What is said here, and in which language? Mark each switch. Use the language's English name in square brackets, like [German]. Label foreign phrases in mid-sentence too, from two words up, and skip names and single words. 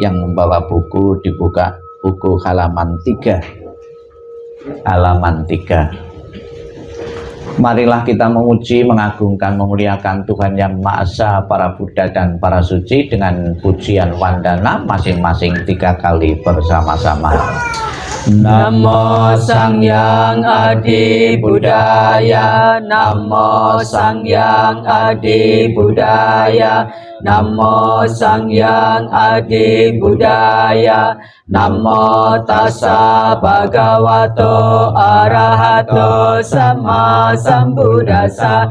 [Indonesian] Yang membawa buku dibuka buku halaman 3. Halaman 3. Marilah kita memuji, mengagungkan, memuliakan Tuhan Yang Maha Esa, para Buddha dan para suci dengan pujian wandana masing-masing 3 kali bersama-sama. [Pali] Namo Sangyang Adi Buddhaya, Namo Sangyang Adi Buddhaya, Namo Sangyang Adi Buddhaya, Namo Tassa Bhagavato Arahato Sama Sambuddhassa,